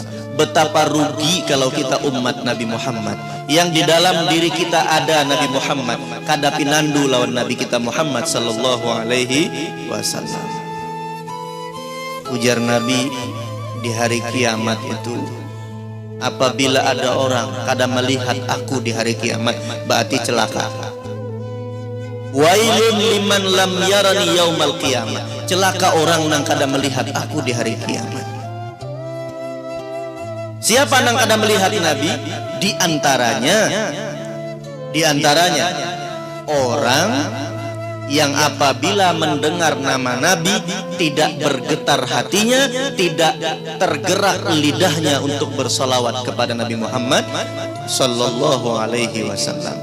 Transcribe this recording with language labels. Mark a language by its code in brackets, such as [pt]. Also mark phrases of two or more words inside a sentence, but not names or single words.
[id] Betapa rugi kalau kita umat Nabi Muhammad yang di dalam diri kita ada Nabi Muhammad, [bjn] kada pinandu lawan [id] Nabi kita Muhammad [ar] صلى الله عليه وسلم. [bjn] Ujar Nabi, di hari kiamat itu, apabila ada orang kada melihat aku di hari kiamat, berarti celaka. [ar] ويل لمن لم يرني يوم القيامة. [bjn] Celaka orang nang kada melihat aku di hari kiamat. Siapa nang kada melihat Nabi? [id] Di antaranya orang yang apabila mendengar nama Nabi tidak bergetar hatinya, tidak tergerak lidahnya untuk bersolawat kepada Nabi Muhammad [ar] صلى الله عليه وسلم.